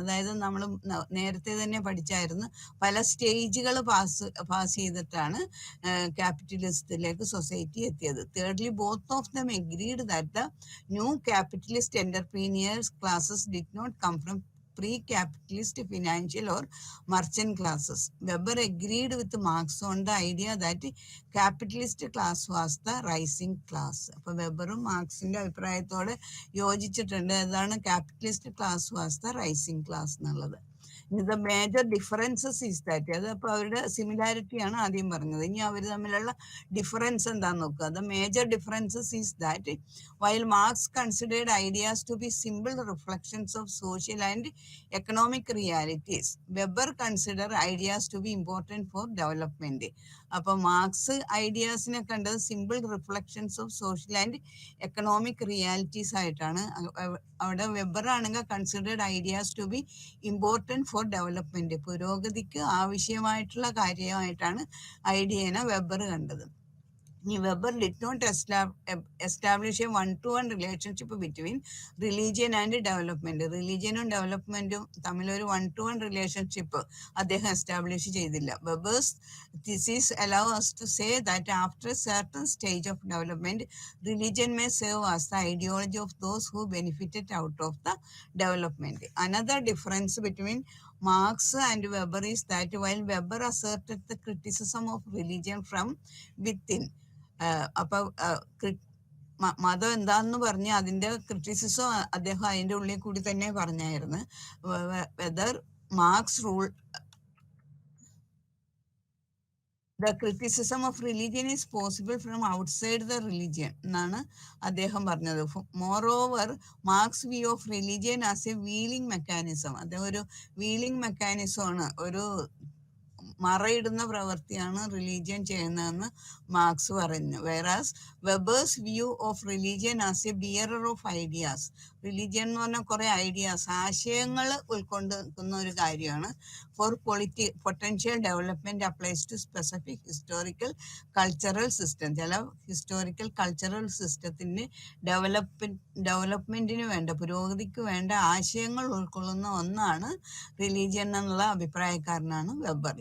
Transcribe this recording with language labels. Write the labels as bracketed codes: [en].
[ml] അതായത് നമ്മൾ നേരത്തെ തന്നെ പഠിച്ചായിരുന്നു, പല സ്റ്റേജുകൾ പാസ് ചെയ്തിട്ടാണ് ക്യാപിറ്റലിസത്തിലേക്ക് സൊസൈറ്റി എത്തിയത്. [en] Thirdly both of them agreed that the new capitalist entrepreneurs classes did not come from pre-capitalist financial or merchant classes. Weber agreed with Marx on the idea that capitalist class was the rising class. [ml] അപ്പോൾ വെബറും മാർക്സിന്റെ അഭിപ്രായത്തോടെ യോജിച്ചിട്ടുണ്ട്. ഏതാണ്? [en] Capitalist class was the rising class എന്നുള്ളത്. The major differences is that [ml] അത് അപ്പോൾ അവരുടെ similarity ആണ് ആദ്യം പറഞ്ഞത്. ഇനി അവർ തമ്മിലുള്ള ഡിഫറൻസ് എന്താന്ന് നോക്കുക. [en] The major differences is that while Marx considered ideas to be simple reflections of social and economic realities, Weber considered ideas to be important for development. [ml] അപ്പൊ മാർക്സ് ഐഡിയാസിനെ കണ്ടത് [en] Simple reflections of social and economic realities ആയിട്ടാണ്. [ml] അവിടെ weber ആണെങ്കിൽ [en] Considered ideas to be important for development. [ml] പുരോഗതിക്ക് ആവശ്യമായിട്ടുള്ള കാര്യമായിട്ടാണ് ഐഡിയനെ weber കണ്ടത്. [en] Weber did not establish a one-to-one relationship between religion and development. [ml] റിലീജിയനും ഡെവലപ്മെന്റും തമ്മിലൊരു one-to-one റിലേഷൻഷിപ്പ് അദ്ദേഹം എസ്റ്റാബ്ലിഷ് ചെയ്തില്ല. [en] Weber's thesis allow us to say that after a certain stage of development, religion may serve as the ideology of those who benefited out of the development. Another difference between Marx and Weber is that while Weber asserted the criticism of religion from within, [ml] അപ്പൊ മതം എന്താന്ന് പറഞ്ഞ് അതിന്റെ criticism അദ്ദേഹം അതിന്റെ ഉള്ളിൽ കൂടി തന്നെ പറഞ്ഞായിരുന്നു. [en] whether Marx rule the criticism of religion is possible from outside the religion [ml] എന്നാണ് അദ്ദേഹം പറഞ്ഞത്. [en] Moreover, Marx's view of religion as a wheeling mechanism, [ml] അദ്ദേഹം ഒരു വീലിംഗ് മെക്കാനിസം ആണ്, ഒരു മറയിടുന്ന പ്രവൃത്തിയാണ് റിലീജിയൻ ചെയ്യുന്നതെന്ന് മാർക്സ് പറഞ്ഞു. [en] Whereas Weber's view of religion as a bearer of ideas, [ml] religion എന്ന് പറഞ്ഞാൽ കുറെ ഐഡിയാസ്, ആശയങ്ങൾ ഉൾക്കൊണ്ടിരിക്കുന്ന ഒരു കാര്യമാണ്. [en] For potential development applies to specific historical cultural system. [ml] ചില ഹിസ്റ്റോറിക്കൽ കൾച്ചറൽ സിസ്റ്റത്തിന് ഡെവലപ്മെന്റിന് വേണ്ട, പുരോഗതിക്ക് വേണ്ട ആശയങ്ങൾ ഉൾക്കൊള്ളുന്ന ഒന്നാണ് റിലീജിയൻ എന്നുള്ള അഭിപ്രായക്കാരനാണ് വെബർ.